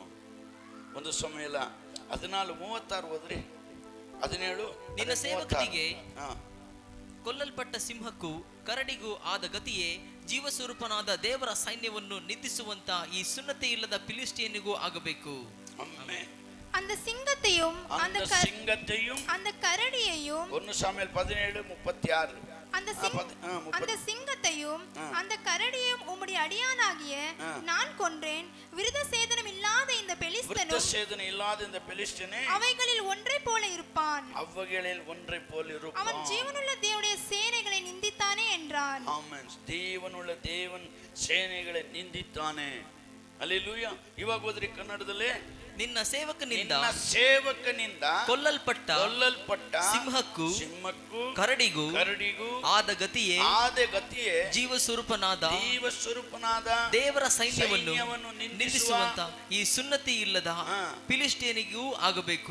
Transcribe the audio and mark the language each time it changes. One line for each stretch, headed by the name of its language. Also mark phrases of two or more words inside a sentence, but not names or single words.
Kannada: ಒಂದು ಸಮಯ 14:36 ಓದ್ರಿ. 17. ನಿನ್ನ ಸೇವಕನಿಗೆ ಕೊಲ್ಲಲ್ಪಟ್ಟ ಸಿಂಹಕ್ಕೂ ಕರಡಿಗೂ ಆದ ಗತಿಯೇ ಜೀವಸ್ವರೂಪನಾದ ದೇವರ ಸೈನ್ಯವನ್ನು ನಿಂದಿಸುವಂತ ಈ ಸುನ್ನತಿ ಇಲ್ಲದ ಫಿಲಿಷ್ಟಿಯನಿಗೂ ಆಗಬೇಕು.
Tamil: அந்த சிங்கத்தையும் அந்த கரடியையும் 1 சாமுவேல் 17:36. அந்த சிங்கத்தையும் அந்த கரடியையும் உம்முடைய அடியானாகிய நான் கொன்றேன். விருத சேதனம் இல்லாத இந்த பெலிஸ்தனே அவைகளில் ஒன்றை போல இருப்பான். அவன் ஜீவனுள்ள தேவனுடைய சேனைகளை நிந்தித்தானே என்றான். ஆமென்.
Kannada: ಜೀವನುಳ್ಳ ದೇವನ ಸೇನೆகளை ನಿಂದಿದ್ದಾನೆ. ಹಲ್ಲೆಲೂಯಾ. ಇವಾಗ ಓದ್ರಿ ಕನ್ನಡದಲ್ಲಿ. ನಿನ್ನ ಸೇವಕನಿಂದ ಕೊಲ್ಲಲ್ಪಟ್ಟ ಸಿಂಹಕ್ಕೂ ಕರಡಿಗೂ ಆದ ಗತಿಯೇ ಜೀವಸ್ವರೂಪನಾದ ದೇವರ ಸೈನ್ಯವನ್ನು ನಿಲ್ಲಿಸುವಂತ ಈ ಸುನ್ನತಿ ಇಲ್ಲದ ಫಿಲಿಷ್ಟಿಯನಿಗೂ ಆಗಬೇಕು.